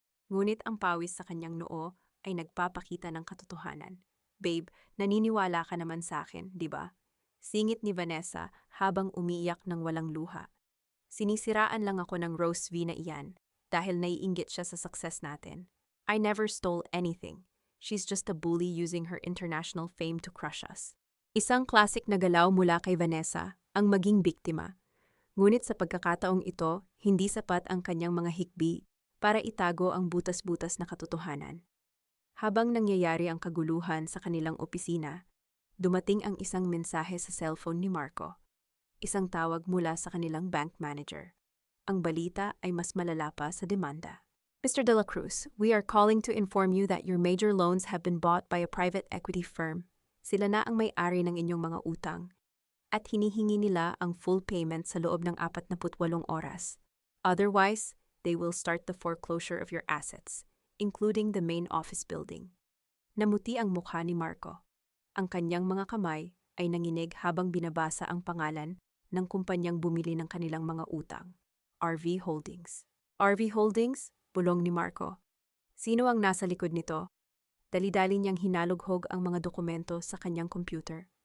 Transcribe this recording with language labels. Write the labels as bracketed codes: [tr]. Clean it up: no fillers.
[tl] Ngunit ang pawis sa kanyang noo ay nagpapakita ng katotohanan. Babe, naniniwala ka naman sa akin, di ba? Singit ni Vanessa habang umiiyak ng walang luha. Sinisiraan lang ako ng Rose V na iyan dahil naiinggit siya sa success natin. [en] I never stole anything. She's just a bully using her international fame to crush us. [tl] Isang classic na galaw mula kay Vanessa, ang maging biktima. Ngunit sa pagkakataong ito, hindi sapat ang kanyang mga hikbi para itago ang butas-butas na katotohanan. Habang nangyayari ang kaguluhan sa kanilang opisina, dumating ang isang mensahe sa cellphone ni Marco. Isang tawag mula sa kanilang bank manager. Ang balita ay mas malala pa sa demanda. [en] Mr. De La Cruz, we are calling to inform you that your major loans have been bought by a private equity firm. [tl] Sila na ang may-ari ng inyong mga utang. At hinihingi nila ang full payment sa loob ng 48 oras. [en] Otherwise, they will start the foreclosure of your assets, including the main office building. [tl] Namuti ang mukha ni Marco. Ang kanyang mga kamay ay nanginig habang binabasa ang pangalan ng kumpanyang bumili ng kanilang mga utang, RV Holdings. RV Holdings? Bulong ni Marco. Sino ang nasa likod nito? Dali-dali niyang hinalughog ang mga dokumento sa kanyang computer.